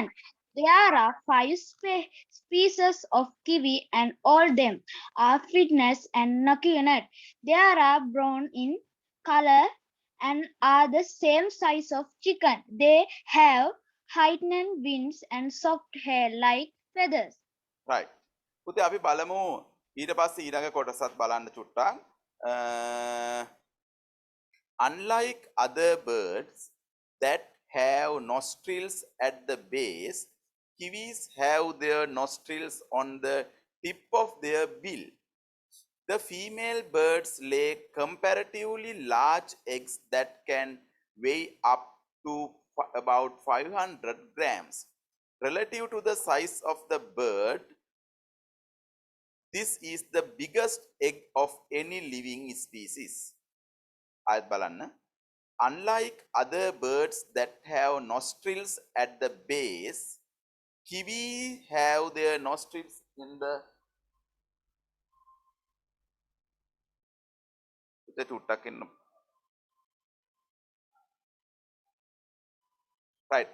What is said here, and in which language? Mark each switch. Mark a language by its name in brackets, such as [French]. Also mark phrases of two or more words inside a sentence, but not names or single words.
[English] There are 5 species of kiwi and all them are flightless and nocturnal. They are brown in color and are the same size of chicken. They have hidden wings and soft hair like feathers. Right. [Sinhala] පුතේ අපි බලමු ඊට පස්සේ ඊළඟ කොටසත් බලන්න චුට්ටක්. [English] Unlike other birds that have nostrils at the base, kiwis have their nostrils on the tip of their bill. The female birds lay comparatively large eggs that can weigh up to about 500 grams. Relative to the size of the bird, this is the biggest egg of any living species. [Sinhala] ආයත් බලන්න. [English] unlike other birds that have nostrils at the base, kiwi have their nostrils in the right.